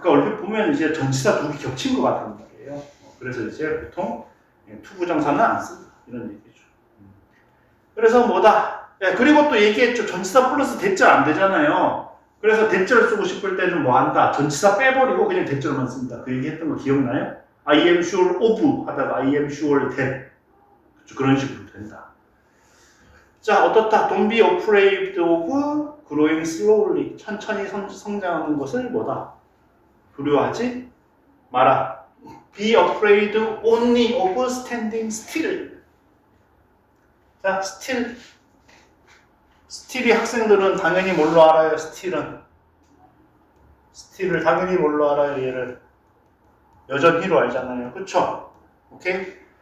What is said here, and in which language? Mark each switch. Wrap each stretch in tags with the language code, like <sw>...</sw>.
<ko>그러니까 얼핏 보면 이제 전치사 두 개 겹친 것 같단 말이에요. 그래서 이제 보통 to 부정사는 안 쓴다 이런 얘기죠. 그래서 뭐다? 그리고 또 얘기했죠. 전치사 플러스 대절 안 되잖아요. 그래서 대절 쓰고 싶을 때는 뭐 한다? 전치사 빼버리고 그냥 대절만 씁니다. 그 얘기했던 거 기억나요?</ko> <en>I am sure of</en> <ko>하다가</ko> <en>I am sure that</en> <ko>그런 식으로 된다. 자, 어떻다?</ko> <en>Don't be afraid of growing slowly.</en> <ko>천천히 성장하는 것을 뭐다? 두려워하지 마라.</ko> <en>Be afraid only of standing still.</en> <ko>자, still. 스틸이 학생들은 당연히 뭘로 알아요? 스틸을 당연히 뭘로 알아요? 얘를 여전히로 알잖아요. 그쵸? 오케이?</ko>